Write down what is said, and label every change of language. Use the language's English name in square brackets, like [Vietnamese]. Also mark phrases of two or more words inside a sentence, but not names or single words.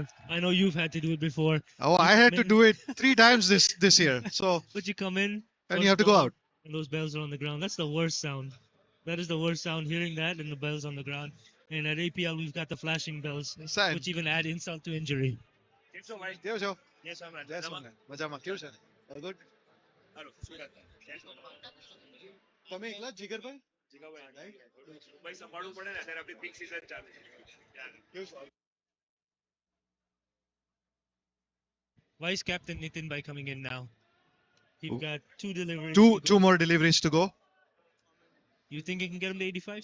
[English] I know you've had to do it before. Oh, I had to do it 3 times this year. So But you come in and you have to go out. and those bells are on the ground. That's the worst sound. That is the worst sound, hearing that and the bells on the ground. And at APL, we've got the flashing bells, Sad. which even add insult to injury. [Gujarati] કેવું છો? [English] Yes, I'm [Gujarati] જય સોમનાથ. મજામાં કેવું છે? [English] All good? [Gujarati] તમે એકલા જ જીગરભાઈ? [English] Vice Captain Nitin Bhai coming in now. He's got 2 deliveries. Two more deliveries to go. You think he can get him to 85?